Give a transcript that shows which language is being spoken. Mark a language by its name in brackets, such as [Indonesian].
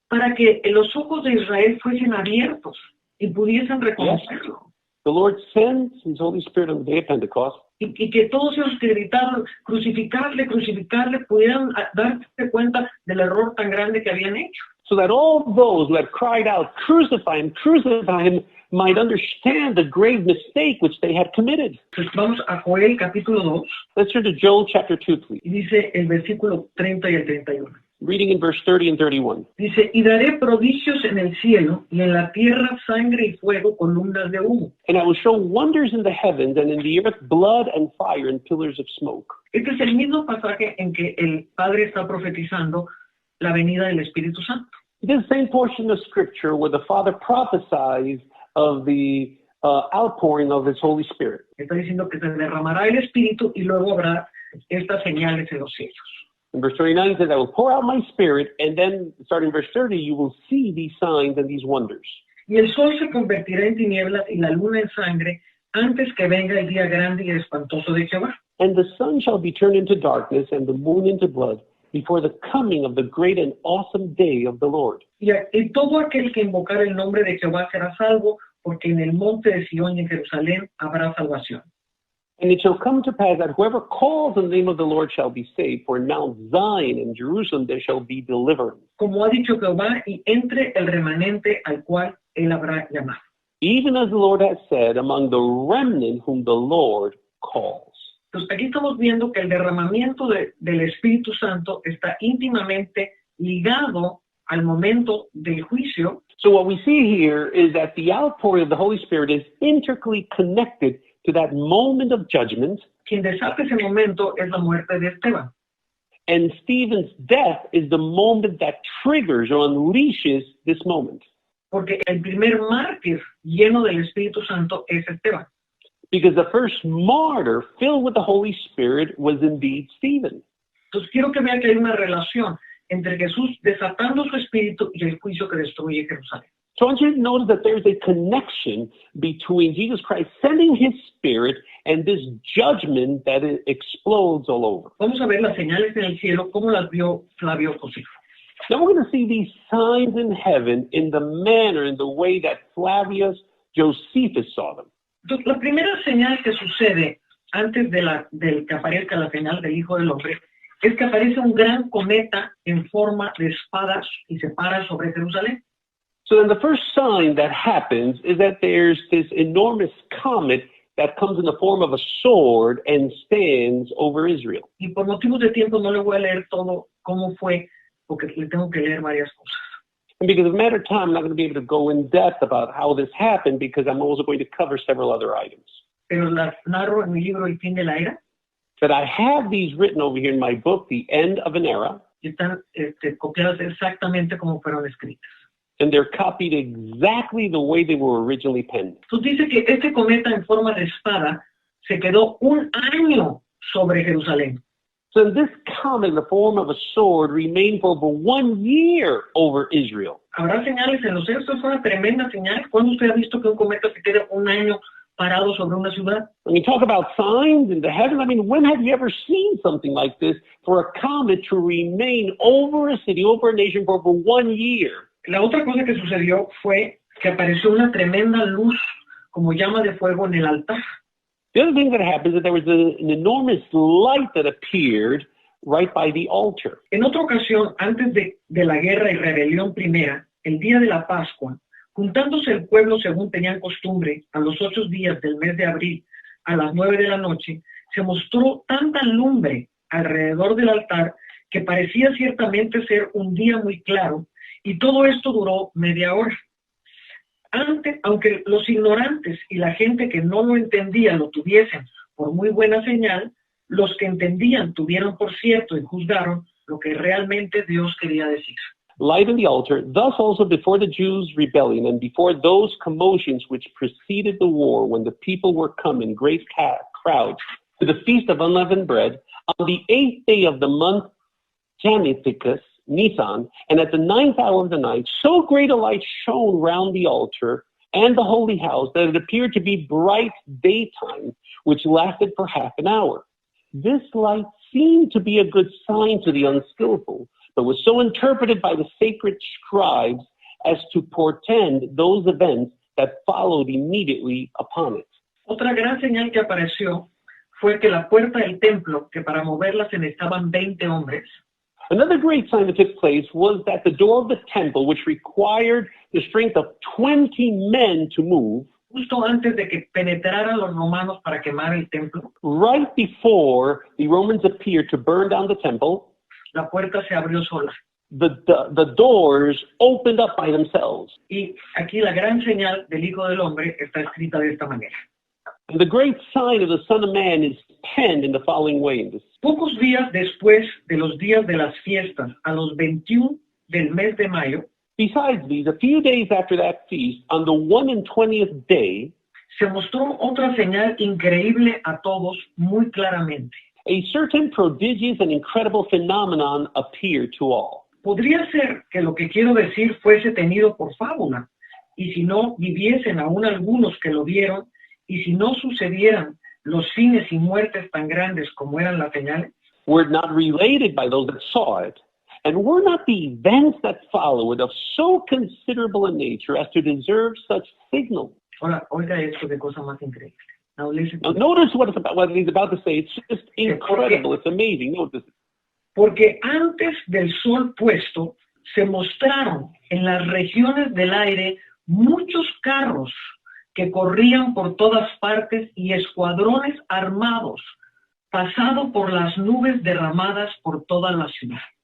[Spanish] para que los ojos de Israel fuesen abiertos y pudiesen reconocerlo. [English] The Lord sends his Holy Spirit on the day of Pentecost, [Spanish] Y que todos esos que gritaron, crucificarle, crucificarle, pudieran darse cuenta del error tan grande que habían hecho. [English] so that all those who had cried out, crucify him, might understand the grave mistake which they had committed. [Spanish] Entonces vamos a Joel capítulo 2 [English] Let's turn to Joel chapter 2, please. [Spanish] y dice el versículo 30 y el 31. [English] Reading in verse 30 and 31. [Spanish] Dice, y daré prodigios en el cielo y en la tierra sangre y fuego, columnas de humo. [English] "And I will show wonders in the heavens, and in the earth blood and fire and pillars of smoke." [Spanish] Este es el mismo pasaje en que el Padre está profetizando la venida del Espíritu Santo. [English] It is the same portion of Scripture where the Father prophesies of the outpouring of his Holy Spirit. [Spanish] Está diciendo que se derramará el Espíritu y luego habrá estas señales en los cielos. [English] In verse 39 it says, "I will pour out my Spirit," and then starting verse 30, you will see these signs and these wonders. [Spanish] Y el sol se convertirá en tinieblas y la luna en sangre antes que venga el día grande y espantoso de Jehová. [English] "And the sun shall be turned into darkness and the moon into blood before the coming of the great and awesome day of the Lord. [Spanish] Y todo aquel que invocar el nombre de Jehová será salvo, porque en el monte de Sión y en Jerusalén habrá salvación. [English] And it shall come to pass that whoever calls on the name of the Lord shall be saved, for in Mount Zion and Jerusalem there shall be deliverance. [Spanish] Como ha dicho Jehová, y entre el remanente al cual él habrá llamado. [English] Even as the Lord has said, among the remnant whom the Lord calls." [Spanish] Entonces, aquí estamos viendo que el derramamiento del Espíritu Santo está íntimamente ligado al momento del juicio. [English] So what we see here is that the outpouring of the Holy Spirit is intricately connected to that moment of judgment, [Spanish] Quien desata ese momento es la muerte de Esteban. [English] and Stephen's death is the moment that triggers or unleashes this moment. [Spanish] Porque el primer mártir lleno del Espíritu Santo es Esteban. [English] Because the first martyr filled with the Holy Spirit was indeed Stephen. [Spanish] Entonces quiero que vean que hay una relación entre Jesús desatando su espíritu y el juicio que destruye Jerusalén. [English] So I want you to notice that there's a connection between Jesus Christ sending his Spirit and this judgment that it explodes all over. [Spanish] Vamos a ver las señales en el cielo, cómo las vio Flavio Josefo. [English] Now we're going to see these signs in heaven in the manner, in the way that Flavius Josephus saw them. [Spanish] Entonces, la primera señal que sucede antes del que aparezca la señal del Hijo del Hombre es que aparece un gran cometa en forma de espadas y se para sobre Jerusalén. [English] So then the first sign that happens is that there's this enormous comet that comes in the form of a sword and stands over Israel. [Spanish] Y por motivos de tiempo no le voy a leer todo cómo fue, porque le tengo que leer varias cosas. [English] And because of a matter of time, I'm not going to be able to go in depth about how this happened because I'm also going to cover several other items. [Spanish] Pero las narro en mi libro El fin de la era. [English] But I have these written over here in my book, The End of an Era. [Spanish] y están copiadas exactamente como fueron escritas. [English] And they're copied exactly the way they were originally penned. [Spanish] Entonces dice que este cometa en forma de espada se quedó un año sobre Jerusalén. [English] So this comet in the form of a sword remained for over 1 year over Israel. [Spanish] Habrá señales en los cielos, esto es una tremenda señal. ¿Cuándo usted ha visto que un cometa se quede un año parado sobre una ciudad? [English] When you talk about signs in the heaven, I mean, when have you ever seen something like this for a comet to remain over a city, over a nation for over 1 year? [Spanish] La otra cosa que sucedió fue que apareció una tremenda luz como llama de fuego en el altar. [English] The other thing that happened is that there was an enormous light that appeared right by the altar. [Spanish] En otra ocasión, antes de la guerra y rebelión primera, el día de la Pascua, juntándose el pueblo según tenían costumbre, a los 8 días del mes de abril, a las 9 de la noche, se mostró tanta lumbre alrededor del altar que parecía ciertamente ser un día muy claro, y todo esto duró media hora. Aunque los ignorantes y la gente que no lo entendía lo tuviesen por muy buena señal, los que entendían tuvieron por cierto y juzgaron lo que realmente Dios quería decir. [English] Light in the altar, thus also before the Jews' rebellion and before those commotions which preceded the war, when the people were come in great crowds to the feast of unleavened bread, on the 8th day of the month Jamithicus, Nisan, and at the 9th hour of the night, so great a light shone round the altar and the holy house that it appeared to be bright daytime, which lasted for half an hour. This light seemed to be a good sign to the unskillful, but was so interpreted by the sacred scribes as to portend those events that followed immediately upon it. [Spanish] Otra gran señal que apareció fue que la puerta del templo, que para moverla se necesitaban 20 hombres, [English] Another great sign that took place was that the door of the temple, which required the strength of 20 men to move, [Spanish] justo antes de que penetraran los romanos para quemar el templo, [English] right before the Romans appeared to burn down the temple, [Spanish] la puerta se abrió sola. [English] the doors opened up by themselves. [Spanish] Y aquí la gran señal del Hijo del Hombre está escrita de esta manera. [English] And the great sign of the Son of Man is penned in the following way. [Spanish] Pocos días después de los días de las fiestas, a los 21 del mes de mayo, [English] Besides these, a few days after that feast, on the 21st day, [Spanish] se mostró otra señal increíble a todos muy claramente. [English] a certain prodigious and incredible phenomenon appeared to all. [Spanish] Podría ser que lo que quiero decir fuese tenido por fábula, y si no viviesen aún algunos que lo vieron, y si no sucedieran los fines y muertes tan grandes como eran las señales, [English] Were it not related by those that saw it, and were not the events that follow it of so considerable a nature as to deserve such signal. [Spanish] ahora, oiga esto de cosa más increíble. [English] Now listen to Now, this. notice what he's about to say. It's just incredible. It's amazing. Notice. [Spanish] Porque antes del sol puesto se mostraron en las regiones del aire muchos carros que corrían por todas partes y escuadrones armados, pasado por las nubes derramadas por toda la ciudad.